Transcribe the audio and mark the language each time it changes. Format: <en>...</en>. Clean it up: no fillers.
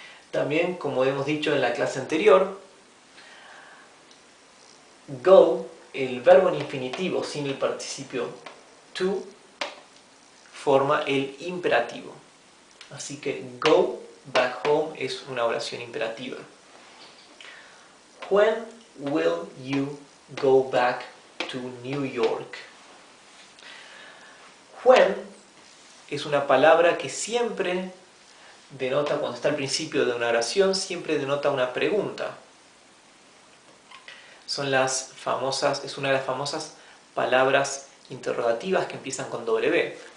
<es>También, como hemos dicho en la clase anterior, go, el verbo en infinitivo sin el participio to, forma el imperativo. Así que</es> <en>go back home</en> <es>es una oración imperativa.</es> <en>When will you go back to New York?</en> <es>When es una palabra que siempre denota, cuando está al principio de una oración, siempre denota una pregunta. Es una de las famosas palabras interrogativas que empiezan con W.</es>